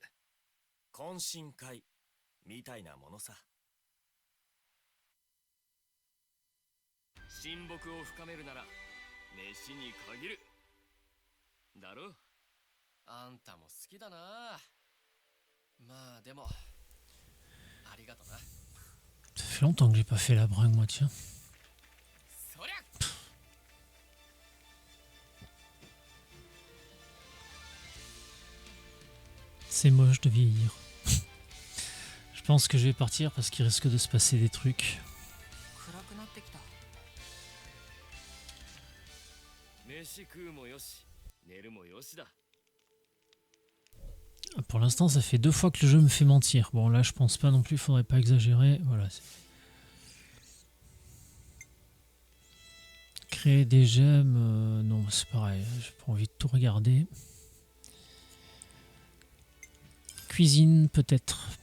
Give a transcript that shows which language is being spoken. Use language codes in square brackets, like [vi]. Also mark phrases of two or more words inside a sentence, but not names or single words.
[ja] 懇親会みたいなものさ。親睦を深めるなら飯に限るだろ。あんたも好きだな。まあでもありがとな。 [fr] Ça fait longtemps que j'ai pas fait la bringue, moi, tiens. [ja] そりゃ [fr] C'est moche de vieillir. Je pense que je vais partir parce qu'il risque de se passer des trucs. [ja] 暗くなってきた。飯食うもよし寝るもよしだ。 [fr] Pour l'instant, ça fait 2 fois que le jeu me fait mentir. Bon, là, je pense pas non plus, faudrait pas exagérer. Voilà. Créer des gemmes, non, c'est pareil. J'ai pas envie de tout regarder. Cuisine, peut-être.